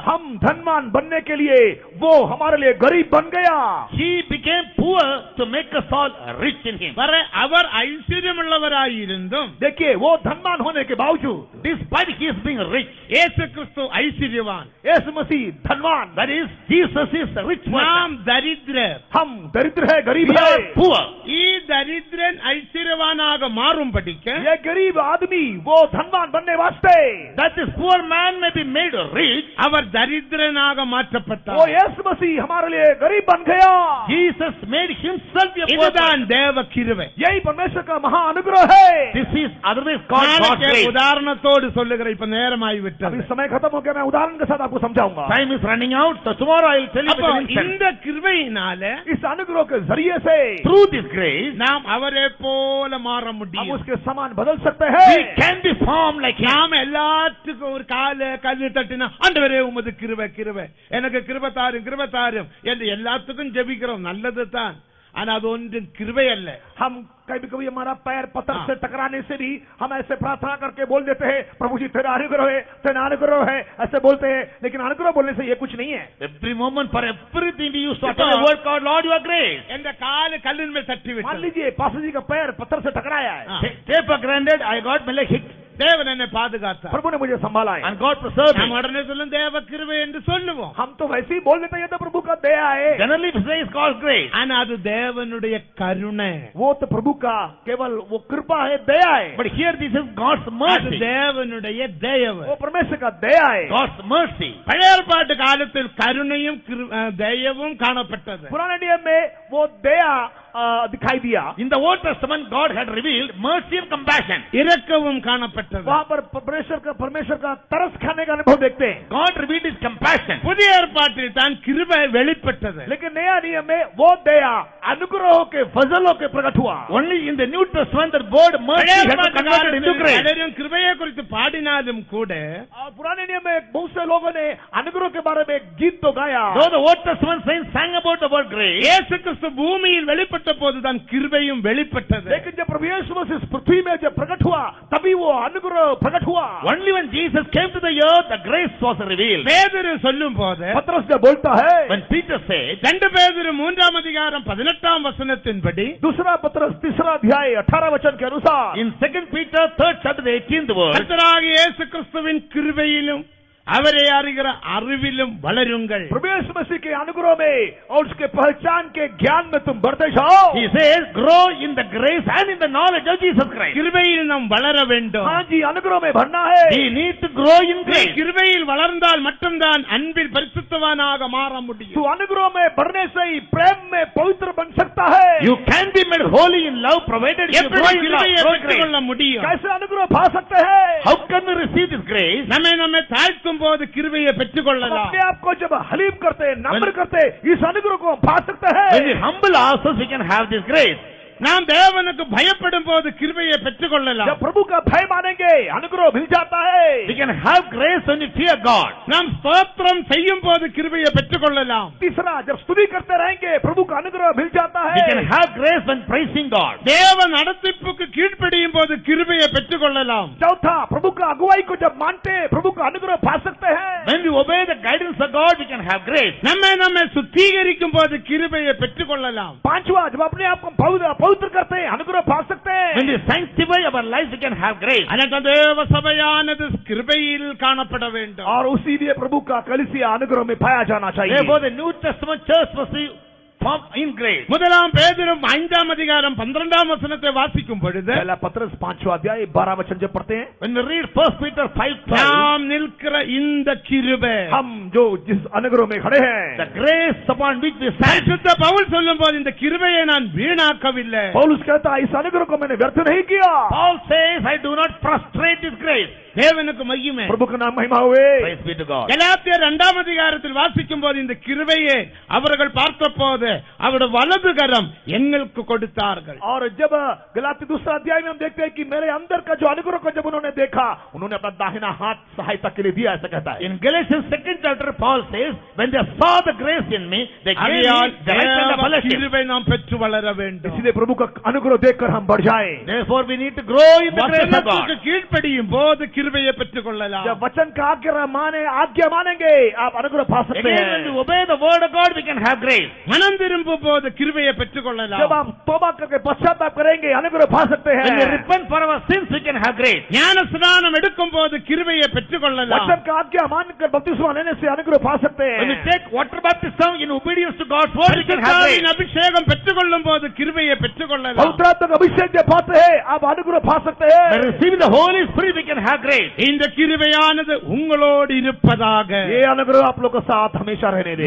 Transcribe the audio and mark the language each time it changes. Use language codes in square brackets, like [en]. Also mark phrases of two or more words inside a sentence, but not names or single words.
[hi] हम धनवान बनने के लिए वो हमारे लिए गरीब बन गया. [en] he became poor to make us all rich in him. [ta] அவர் ஐஸ்வர்யமுள்ளவராயிருந்தும் [hi] देखिए, वो धनवान होने के बावजूद, [en] Despite his being rich, [ta] இயேசு கிறிஸ்து ஐஸ்வர்யவான். [hi] यीशु मसीह मसीह धनवान, [en] That is, Jesus is a rich person. [ta] நாம் தரித்திரர். [hi] हम दरिद्र है, गरीब [en] We [hi] है। [en] are poor. [ta] ஈ தரித்திரன் ஐஸ்வர்யவானாக மாறும்படிக்க [hi] ये गरीब आदमी वो धनवान बनने वास्ते [en] That this poor man may be made rich. [ta] அவர் தரித்திரனாக [hi] वो [ta] மாற்றப்பட்டார். [hi] यीशु मसीह हमारे लिए गरीब बन गया। [en] Jesus made himself a poor [ta] இதுதான் [en] person. [ta] தேவ கிருபை. [hi] यही परमेश्वर का महा अनुग्रह है। [en] This is otherwise called God's [ta] நாளைக்கு [en] grace. [ta] உதாரணத்தோடு சொல்லுகிறேன், இப்ப நேரமாகி [hi] अभी [ta] விட்டது. [hi] समय खत्म हो गया, मैं उदाहरण के साथ आपको समझाऊंगा। [en] Time is running out, so tomorrow I will tell you [ta] அப்போ [en] with an instant. [ta] இந்த கிருபையினால [hi] इस अनुग्रह के जरिए से [en] Through this grace, [ta] நாம் அவரை போல மாற [hi] हम [ta] முடியும். [hi] उसके समान बदल सकते [en] we [hi] हैं। [en] can be formed like him. [ta] நாம எல்லாத்துக்கும் ஒரு கல்லு தட்டினா ஆண்டவரே உமது கிருபை கிருபை எனக்கு கிருபை தாரும் என்று எல்லாத்துக்கும் ஜெபிக்கிறோம், நல்லது தான். ஆனா அது ஒன்றும் கிருபை அல்ல. [hi] हम कभी कभी हमारा पैर पत्थर से टकराने से भी हम ऐसे प्रार्थना करके बोल देते हैं, प्रभु जी तेरा अनुग्रह है, ऐसे बोलते हैं, लेकिन अनुग्रह बोलने से ये कुछ नहीं है। [en] Every moment, for everything we use to utter the word called Lord, your grace. [ta] என்ற காலு கல்லின் மேல் தட்டி [hi] मान [ta] விட்டது. [hi] लीजिए पास्टर जी का पैर पत्थर से टकराया है, [en] Take for granted, I got my leg hit, [ta] தேவன் என்னை பாதுகாத்தார். [hi] प्रभु ने मुझे संभाला है। [en] and God preserved [ta] நாம் [en] me. [ta] உடனே சொல்லும் தேவ கிருபை என்று சொல்லுவோம். [hi] हम तो वैसे ही बोल देते हैं, ये तो प्रभु का दया है। [en] Generally, we say it's called grace. [ta] ஆனா அது தேவனுடைய கருணை. [hi] वो तो प्रभु का केवल वो कृपा है, दया है। [en] But here, this is God's [ta] அது [en] mercy. [ta] தேவனுடைய தயவு. [hi] वो परमेश्वर का दया है। [en] God's mercy. [ta] பழைய ஏற்பாட்டு காலத்தில் கருணையும் தயவும் காணப்பட்டது. [hi] पुराने नियम में वो दया दिखाई दिया। [en] In the Old Testament, God had revealed mercy and compassion. [ta] இரக்கமும் காணப்பட்டது. [hi] वहाँ पर परमेश्वर का तरस खाने का अनुभव देखते हैं। [en] God revealed his compassion. [ta] புதிய ஏற்பாட்டில் தான் கிருபை வெளிப்பட்டது. [hi] लेकिन नया नियम में वो दया अनुग्रहों के फजलों के प्रकट हुआ। [en] Only in the New Testament, the word mercy [ta] பழைய [en] has been [ta] ஏற்பாட்டு [en] converted into [ta] காலத்தில் [en] grace. [ta] பலரும் கிருபையை குறித்து பாடினாலும் கூட [hi] पुराने नियम में बहुत से लोगों ने अनुग्रह के बारे में गीत तो गाया। [en] Though the Old Testament saints sang about the word grace, [ta] இயேசு கிறிஸ்து பூமியில் வெளிப்பட்ட போதுதான் கிருபையும் வெளிப்பட்டது. [hi] लेकिन जब प्रभु यीशु मसीह इस पृथ्वी में जब प्रकट हुआ, तभी वो अनुग्रह प्रकट हुआ। [en] only when Jesus came to the earth, the grace was revealed. [ta] பேதுரு சொல்லும் போது [hi] पतरस जब बोलता है, [en] When Peter said, [ta] 2 பேதுரு 3ஆம் அதிகாரம் 18ஆம் வசனத்தின்படி [hi] दूसरा पतरस 3 अध्याय 18 वचन के अनुसार, [en] in 2 Peter 3rd chapter, the 18th verse, [ta] கர்த்தராகிய இயேசு கிறிஸ்துவின் கிருபையிலும் அவரை அறிகிற அறிவிலும் வளருங்கள். [hi] प्रभु यीशु मसीह के अनुग्रह में और उसके पहचान के ज्ञान में तुम बढ़ते जाओ। [en] he says, grow in the grace and in the knowledge of Jesus Christ. [ta] கிருபையில் நாம் வளர வேண்டும். [hi] हाँ जी, अनुग्रह में बढ़ना है। [en] We need to grow in [ta] நீ [en] grace. [ta] கிருபையில் வளர்ந்தால் மட்டும்தான் அன்பில் பரிசுத்தவானாக மாற முடியும். [hi] तू अनुग्रह में बढ़ने से ही प्रेम में पवित्र बन सकता है। [en] You can be made holy in love provided you [ta] எப்படி [en] grow in love. [ta] கிருபையை [en] Grow in [ta] பெற்றுக்கொள்ள [en] grace. [ta] முடியும்? [hi] कैसे अनुग्रह पा सकते हैं? [en] How can we receive this grace? [ta] நம்மை தாழ்த்தும் போது கிருபையை [hi] हम [ta] பெற்றுக்கொள்ளலாம். [hi] अपने आप को जब हलीम करते, नम्र करते, इस अनुग्रह को हम पा सकते [en] When we [hi] हैं। [en] humble ourselves, we can have this grace. [ta] நாம் தேவனுக்கு பயப்படும் போது கிருபையை பெற்றுக்கொள்ளலாம். [hi] जब प्रभु का भय मानेंगे, अनुग्रह मिल जाता है। [en] We can have grace when we fear God. [ta] நாம் ஸ்தோத்திரம் செய்யும் போது கிருபையை பெற்றுக்கொள்ளலாம். [hi] तीसरा, जब स्तुति करते रहेंगे, प्रभु का अनुग्रह मिल जाता [en] We can [hi] है। [en] have grace when praising God. [ta] தேவ நடத்திப்புக்கு கீழ்ப்படியும் போது கிருபையை பெற்றுக்கொள்ளலாம். [hi] चौथा, प्रभु का अगुवाई को जब मानते, प्रभु का अनुग्रह पा सकते हैं। [en] When we obey the guidance of God, we can have grace. [ta] நம்மை சுத்திகரிக்கும் போது கிருபையை பெற்றுக்கொள்ளலாம். [hi] पांचवा, जब अपने आप को पवित्र करते हैं, अनुग्रह पा सकते [en] When [hi] हैं। [en] we sanctify our lives, we can have grace. [ta] அதற்கு தேவ சபையானது கிருபையில் காணப்பட வேண்டும். [hi] और उसी लिए प्रभु का कलीसिया अनुग्रह में पाया जाना चाहिए। [en] Therefore, the New Testament church must be formed in grace. [ta] முதலாம் பேதுரு 5ஆம் அதிகாரம் 12ஆம் வசனத்தை வாசிக்கும் பொழுது [hi] पहला पत्रस 5वां अध्याय 12 वचन जब पढ़ते हैं, [en] When we read 1 Peter 5:12, [ta] நாம் நிற்கிற இந்த கிருபை, [hi] हम जो जिस अनुग्रह में खड़े हैं, [en] the grace upon which we stand. [ta] பரிசுத்த பவுல் சொல்லும் போது இந்த கிருபையை நான் வீணாக்கவில்லை. [hi] पौलुस कहता है, इस अनुग्रह को मैंने व्यर्थ नहीं किया। [en] Paul says, I do not frustrate this grace. [ta] தேவனுக்கு மகிமை. [hi] प्रभु का नाम महिमा हुए। [en] Praise be to God. [ta] கலாத்தியர் 2ஆம் அதிகாரத்தில் வாசிக்கும் போது இந்த கிருபையை அவர்கள் பார்த்தபோது அவருடைய வலது கரம் எங்களுக்கு கொடுத்தார்கள். [hi] और जब गलाती 2 अध्याय में हम देखते हैं कि मेरे अंदर का जो अनुग्रह को जब उन्होंने देखा, उन्होंने अपना दाहिना हाथ सहायता के लिए दिया, ऐसा कहता है। [en] In Galatians 2nd chapter, Paul says, when they saw the grace in me, they gave me [ta] ஆகையால் [en] the right hand of [ta] தேவ [en] fellowship. [ta] கிருபை நாம் பெற்று வளர வேண்டும். [hi] इसलिए प्रभु का अनुग्रह देखकर हम बढ़ जाएं। [en] Therefore, we need to grow in the grace of God. [ta] வசனத்துக்கு கீழ்ப்படியும் போது கிருபை கிருபையை பெற்றுக்கொள்ளலாம். [hi] जब वचन का आज्ञा मानेंगे आप अनुग्रह पा सकते [en] Again, when we [hi] हैं. [en] obey the word of God, we can have grace. [ta] மனம் திரும்பும் போது கிருபையை [hi] जब [ta] பெற்றுக்கொள்ளலாம். [hi] आप तौबा करके पश्चाताप करेंगे अनुग्रह पा सकते [en] When we [hi] हैं. [en] repent for our sins, we can have grace. [ta] ஞான ஸ்நானம் எடுக்கும் போது கிருபையை பெற்றுக்கொள்ளலாம். [hi] वचन का आज्ञा मानकर बपतिस्मा लेने से अनुग्रह पा सकते [en] When we [hi] हैं. [en] take water baptism in obedience to God's word, we can have grace. [ta] பரிசுத்தாவின் அபிஷேகம் பெற்றுக்கொள்ளும் போது கிருபையை பெற்றுக்கொள்ளலாம். [hi] पवित्र आत्मा का अभिषेक जब पाते हैं आप अनुग्रह पा सकते [en] By [hi] हैं. [en] receiving the Holy Spirit, we can have grace. [ta] இந்த கிருபையானது உங்களோடு இருப்பதாக. [hi] ये अनुग्रह आप लोग के साथ हमेशा रहने दे.